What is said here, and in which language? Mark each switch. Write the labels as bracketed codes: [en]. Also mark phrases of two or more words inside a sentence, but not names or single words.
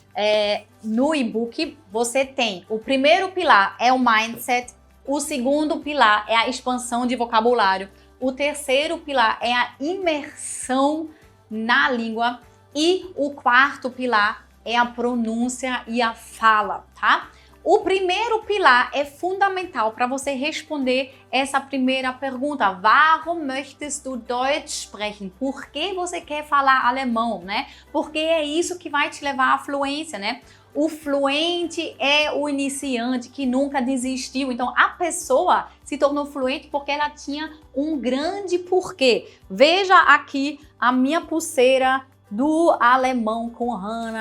[pt] No e-book, você tem o primeiro pilar é o mindset, o segundo pilar é a expansão de vocabulário, o terceiro pilar é a imersão na língua e o quarto pilar é a pronúncia e a fala, tá? O primeiro pilar é fundamental para você responder essa primeira pergunta. [de] Warum möchtest du Deutsch sprechen? [pt] Por que você quer falar alemão, né? Porque é isso que vai te levar à fluência, né? O fluente é o iniciante que nunca desistiu. Então, a pessoa se tornou fluente porque ela tinha um grande porquê. Veja aqui a minha pulseira do alemão com Hannah.